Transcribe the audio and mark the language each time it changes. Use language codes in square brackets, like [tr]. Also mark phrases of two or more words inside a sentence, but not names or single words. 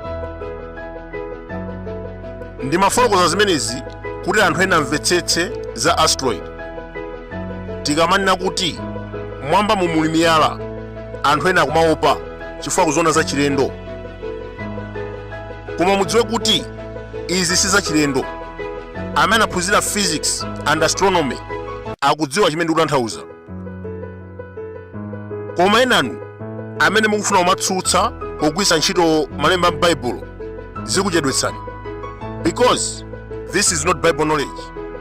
[ny] Ndi mafotokoza zimenezi kuti anthu ena amvetsetse za asteroid. Tikamanena kuti mwambamo muli miyala, anthu ena akumaopa chifukwa kuzoona za chilendo. Koma mudziwe kuti izi si za chilendo. Amene aphunzira [en] physics and astronomy [ny] akudziwa chimene ndikutanthauza. Koma enanu amene mukufuna kumatsutsa pogwiritsa ntchito malemba a Bible zikuchedwetsani, [en] because this is not Bible knowledge.